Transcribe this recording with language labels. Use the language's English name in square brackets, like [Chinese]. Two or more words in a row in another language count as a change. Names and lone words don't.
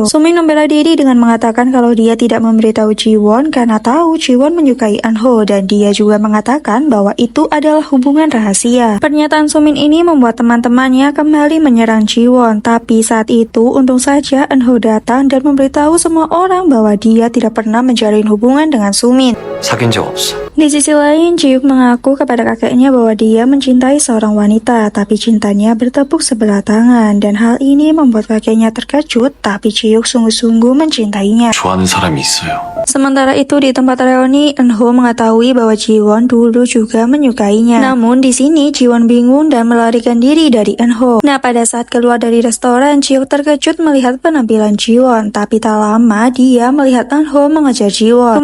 [Indonesian] Sumin membela diri dengan mengatakan kalau dia tidak memberitahu Jiwon karena tahu Jiwon menyukai Eunho, dan dia juga mengatakan bahwa itu adalah hubungan rahasia. Pernyataan Sumin ini membuat teman-temannya kembali menyerang Jiwon, tapi saat itu untung saja Eunho datang dan memberitahu semua orang bahwa dia tidak pernah menjalin hubungan dengan Sumin. [Korean] 사귄 적 없어. [Indonesian] Di sisi lain, Jiuk mengaku kepada kakeknya bahwa dia mencintai seorang wanita, tapi cintanya bertepuk sebelah tangan, dan hal ini membuat kakeknya terkejut, tapi Jiuk sungguh-sungguh mencintainya. [Korean] 좋아하는 사람이 있어요. [Indonesian] Sementara itu di tempat reuni, Eunho mengetahui bahwa Jiwon dulu juga menyukainya. Namun di sini Jiwon bingung dan melarikan diri dari Eunho. Nah, pada saat keluar dari restoran, Jiuk terkejut melihat penampilan Jiwon, tapi tak lama dia melihat Eunho mengejar Jiwon.